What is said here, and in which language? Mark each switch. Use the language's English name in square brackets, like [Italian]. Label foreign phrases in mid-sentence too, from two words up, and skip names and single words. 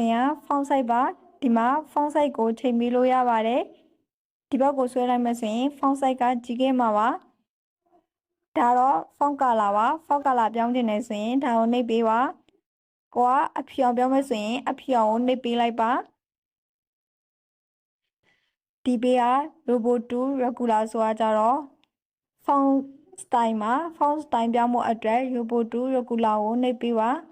[Burmese] ရင် [English] font size [Burmese] ပါဒီမှာ [English] font size [Burmese] ကိုချိန်ပြီးလို့ရပါတယ်ဒီဘက်ကိုဆွဲလိုက်မှဆိုရင် [English] font size [Burmese] ကကြီးခဲ့မှာပါဒါတော့ [English] font color [Burmese] ပါ [English] font color [Burmese] ပြောင်းချင်တယ်ဆိုရင်ဒါကိုနှိပ်ပေးပါကိုကအဖြူအောင်ပြောင်းမယ်ဆိုရင်အဖြူအောင်ကိုနှိပ်ပေးလိုက်ပါ ဒီဘေးက [English] robot to regular [Burmese] ဆိုတာကြတော့ [English] font style [Burmese] မှာ [English] font style [Burmese] ပြောင်းဖို့အတွက် [English] robot to regular [Burmese] ကိုနှိပ်ပေးပါ